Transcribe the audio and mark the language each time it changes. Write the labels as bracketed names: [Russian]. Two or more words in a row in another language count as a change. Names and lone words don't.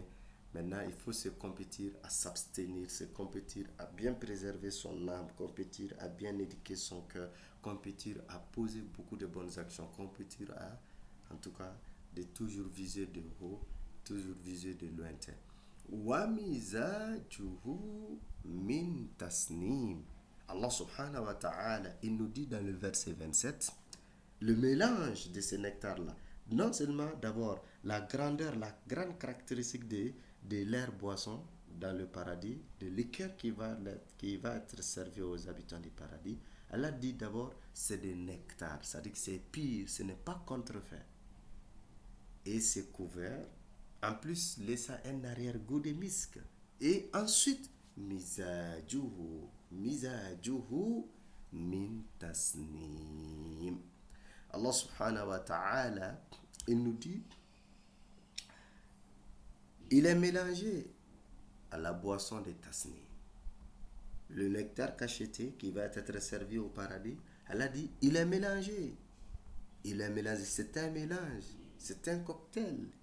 [French] Maintenant, il faut se compétir à s'abstenir, se compétir à bien préserver son âme, compétir à bien éduquer son cœur, compétir à poser beaucoup de bonnes actions, compétir à, en tout cas, de toujours viser de haut, toujours viser de lointain. [Arabic] ومزاجه من تسنيم. الله سبحانه وتعالى, [French] il nous dit dans le verset 27, le mélange de ces nectars-là, non seulement d'abord la grandeur, la grande caractéristique de l'air boisson dans le paradis, de liqueur qui va être servi aux habitants du paradis. Allah dit d'abord, c'est des nectars, c'est-à-dire que c'est pur, ce n'est pas contrefait. Et c'est couvert, en plus, laissant un arrière-goût de misk. Et ensuite, [Arabic] مزاجه من تسنيم. الله سبحانه وتعالى, [French] il nous dit, il est mélangé à la boisson de tasnim. Le nectar cacheté qui va être servi au paradis, elle a dit, il est mélangé. Il est mélangé, c'est un mélange, c'est un cocktail.